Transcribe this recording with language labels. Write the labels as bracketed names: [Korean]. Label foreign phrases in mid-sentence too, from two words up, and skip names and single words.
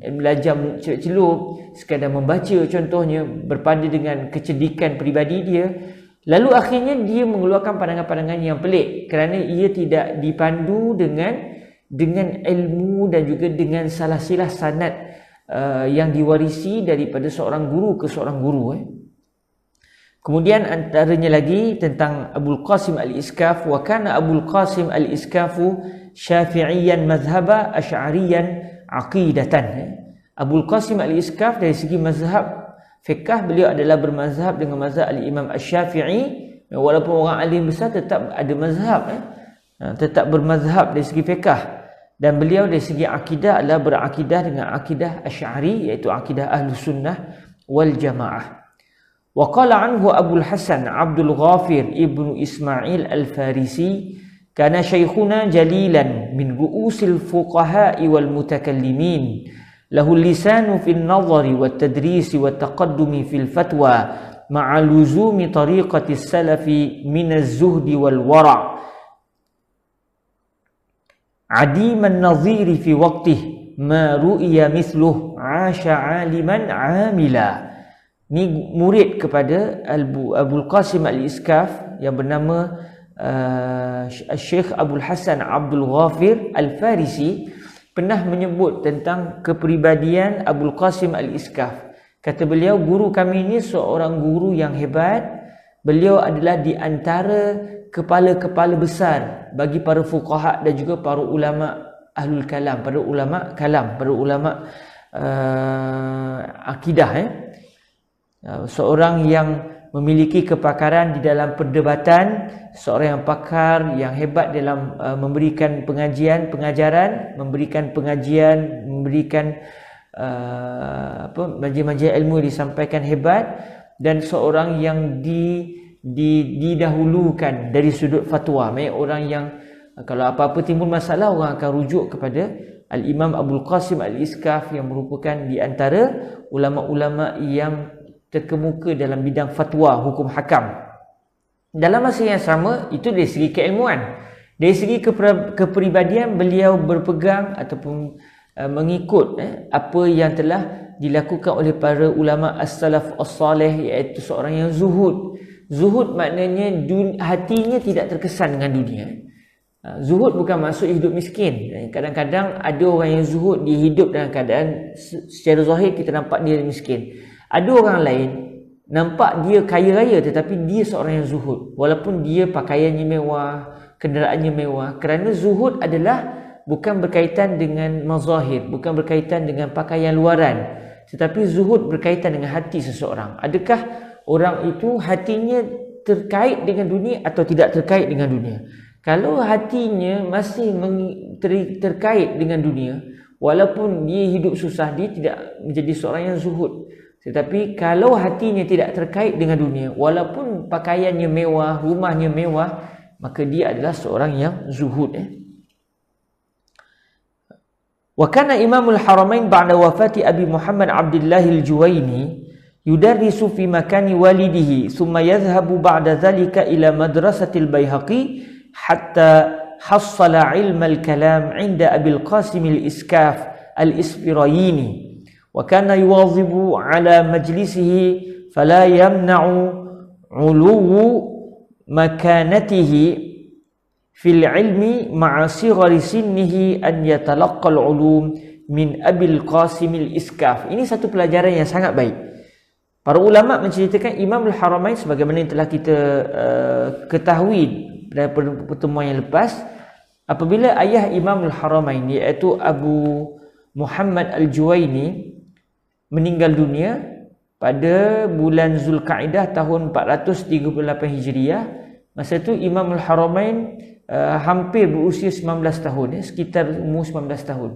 [Malay] Belajar celup, sekadar membaca contohnya, berpada dengan kecerdikan peribadi dia, lalu akhirnya dia mengeluarkan pandangan-pandangan yang pelik kerana ia tidak dipandu dengan ilmu dan juga dengan salah-silah sanad yang diwarisi daripada seorang guru ke seorang guru. Kemudian antaranya lagi tentang Abul Qasim Al-Iskaf, [Arabic] وكان أبو القاسم الإسكاف شافعيا مذهبا أشعريا عقيدة. [Malay] Abul Qasim Al-Iskaf dari segi mazhab fiqh, beliau adalah bermazhab dengan mazhab Al-Imam Asy-Syafi'i. Walaupun orang alim besar, tetap ada mazhab, tetap bermazhab dari segi fiqh. Dan beliau dari segi akidah adalah berakidah dengan akidah Asy'ari, iaitu akidah [Arabic] أهل السنة والجماعة. وقال عنه أبو الحسن عبد الغافر بن إسماعيل الفارسي كان شيخنا جليلا من رؤوس الفقهاء والمتكلمين له لسان في النظر والتدريس والتقدم في الفتوى مع لزوم طريقة السلف من الزهد والورع عديم النظير في وقته ما رئي مثله عاش عالما عاملا. [Malay] Ni murid kepada Abul Qasim Al-Iskaf yang bernama Syekh Abdul Hasan Abdul Ghafir Al-Farisi pernah menyebut tentang kepribadian Abul Qasim Al-Iskaf. Kata beliau, guru kami ini seorang guru yang hebat. Beliau adalah di antara kepala-kepala besar bagi para fuqaha dan juga para ulama [Arabic] أهل الكلام, [Malay] para ulama kalam, para ulama akidah. Seorang yang memiliki kepakaran di dalam perdebatan, seorang yang pakar, yang hebat dalam memberikan pengajian, pengajaran, memberikan pengajian, memberikan majlis-majlis ilmu disampaikan hebat, dan seorang yang didahulukan dari sudut fatwa. Maksudnya orang yang kalau apa-apa timbul masalah, orang akan rujuk kepada Al-Imam Abul Qasim Al-Iskaf yang merupakan di antara ulama-ulama yang terkemuka dalam bidang fatwa hukum hakam. Dalam masa yang sama, itu dari segi keilmuan. Dari segi kepribadian, beliau berpegang ataupun mengikut apa yang telah dilakukan oleh para ulama [Arabic] السلف الصالح, [Malay] iaitu seorang yang zuhud. Zuhud maknanya hatinya tidak terkesan dengan dunia. Zuhud bukan maksud hidup miskin. Kadang-kadang ada orang yang zuhud, dia hidup dalam keadaan secara zahir kita nampak dia miskin. Ada orang lain nampak dia kaya raya tetapi dia seorang yang zuhud, walaupun dia pakaiannya mewah, kenderaannya mewah. Kerana zuhud adalah bukan berkaitan dengan mazahir, bukan berkaitan dengan pakaian luaran, tetapi zuhud berkaitan dengan hati seseorang. Adakah orang itu hatinya terkait dengan dunia atau tidak terkait dengan dunia? Kalau hatinya masih terkait dengan dunia, walaupun dia hidup susah, dia tidak menjadi seorang yang zuhud. Tetapi kalau hatinya tidak terkait dengan dunia, walaupun pakaiannya mewah, rumahnya mewah, maka dia adalah seorang yang zuhud. [Arabic] وكان إمام الحرمين بعد وفاة أبي محمد عبد الله الجويني يدرس في مكان والده ثم يذهب بعد ذلك إلى مدرسة البيهقي حتى حصل علم الكلام عند أبي القاسم الإسكاف الإسفراييني. وكان يواظب على مجلسه فلا يمنع علو مكانته في العلم مع صغر سنه أن يتلقى العلوم من أبي القاسم الإسكاف. [Malay] Ini satu pelajaran yang sangat baik. Para ulama menceritakan Imam Al-Haramain, sebagaimana yang telah kita ketahui pada pertemuan yang lepas, apabila ayah Imam Al-Haramain iaitu Abu Muhammad Al-Juwaini meninggal dunia pada bulan Zulkaidah tahun 438 Hijriah, masa itu Imam Al-Haramain hampir berusia 19 tahun, sekitar umur 19 tahun.